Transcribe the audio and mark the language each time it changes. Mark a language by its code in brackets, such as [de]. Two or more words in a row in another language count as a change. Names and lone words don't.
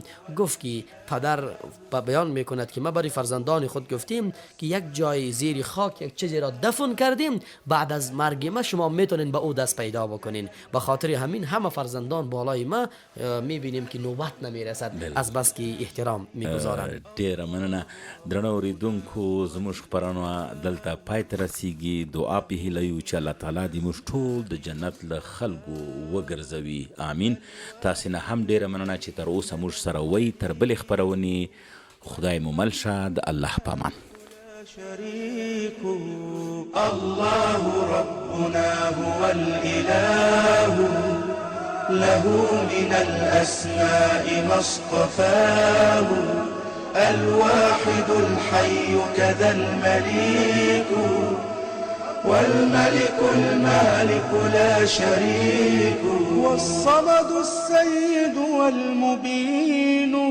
[fa] گفت که پدر بیان میکند که ما برای فرزندان خود گفتیم که یک جای زیر خاک یک چیزی را دفن کردیم، بعد از مرگ ما شما میتونین به او دست پیدا بکنین. به خاطر همین همه فرزندان بالای ما میبینیم که نوبت نمیرسد از بس که احترام میگذارن. [ps] ډیره مننه درنو اوریدونکو، زموږ خپرونه دلته پای ته رسیږي. دعا په هیله یو چې الله تعالی دې موږ ټول د جنت له خلکو وګرځوي، امین. تاسې نه هم ډیره مننه چې تر اوسه موږ سره وئ. تر بلې خپرونې خدای مو مل شه. د الله په امان. [ar] الله ربنا هو الإله له من الأسماء ما اصطفاه الواحد الحي كذا المليك والملك المالك لا شريك والصمد السيد والمبين